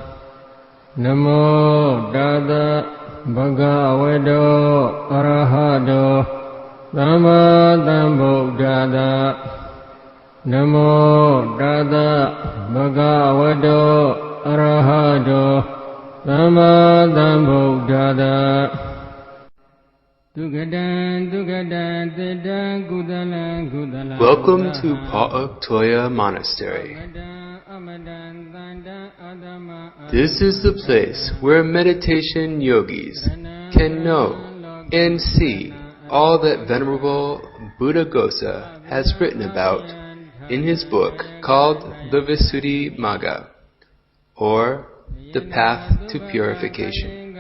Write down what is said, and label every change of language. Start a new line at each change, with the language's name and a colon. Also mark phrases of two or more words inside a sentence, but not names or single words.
Pali: Namo Tassa Bhagavato Arahato Samma Sambuddhassa. Namo Tassa Bhagavato Arahato Samma Sambuddhassa.
English: Welcome to Pa-Auk Monastery. This is the place where meditation yogis can know and see all that Venerable Buddhaghosa has written about in his book called the Visuddhimagga, or the Path to Purification.